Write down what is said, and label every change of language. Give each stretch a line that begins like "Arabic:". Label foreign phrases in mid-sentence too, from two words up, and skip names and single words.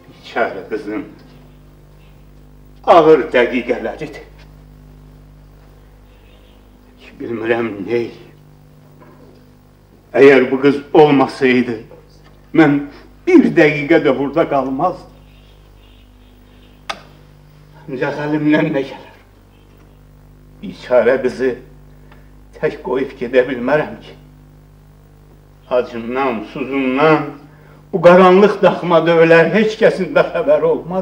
Turkish: Biçare kızım.
Azerbaijani: Ağır dəqiqələridir. Bilmirəm ney.
Turkish: Eğer bu kız olmasaydı, ben bir
Azerbaijani: dəqiqə də
Turkish: burada qalmazdım.
Azerbaijani: Ancaq əlimdən nə gəlir?
Turkish: Biçare kızı
Azerbaijani: tək qoyub gedə bilmərəm ki. Acından, suzundan, bu qaranlıq daxmada ölər, heç kəsin də xəbəri olmaz.